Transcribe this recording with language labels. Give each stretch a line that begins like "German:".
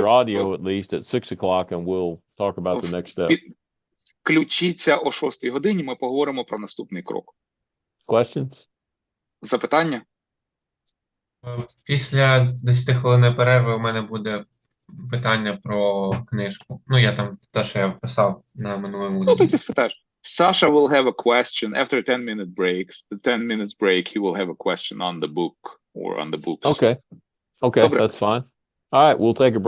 English: audio at least at 6 o'clock and we'll talk about the next step.
Ukrainian: включіться о 6 годині, ми поговоримо про наступний крок.
English: Questions?
Ukrainian: Запитання? Після 10 хвилин перерви у мене буде питання про книжку. Ну, я там те, що я писав на минулому. Ну, тоді спитаєш.
English: Sasha will have a question after 10-minute breaks. The 10 minutes break, he will have a question on the book or on the books. Okay. Okay,
Ukrainian: Добре.
English: that's fine. All right, we'll take a break.